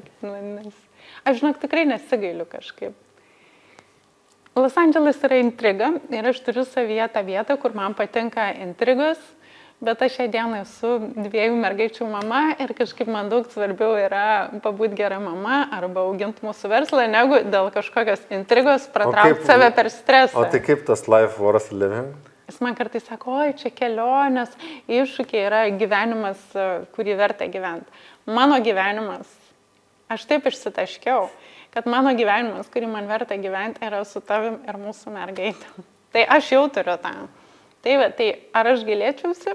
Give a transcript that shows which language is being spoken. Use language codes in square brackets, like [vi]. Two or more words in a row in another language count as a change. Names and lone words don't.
[lt] Aš žinok, tikrai nesigailiu kažkaip. Los Andželas yra intriga ir aš turiu savyje tą vietą, kur man patinka intrigos, bet aš šią dieną esu 2 mergaičių mama ir kažkaip man daug svarbiau yra pabūti gera mama arba auginti mūsų verslą, negu dėl kažkokios intrigos pratraukti save per stresą. O tai kaip tas [en] life worth living? [lt] Jis man kartais sako, oi, čia kelionės, iššūkiai yra gyvenimas, kurį verta gyventi. Mano gyvenimas, aš taip išsitaškiau, kad mano gyvenimas, kurį man verta gyventi, yra su tavim ir mūsų mergaitėm. Tai aš jau turiu tą. Tai ar aš galėčiausi?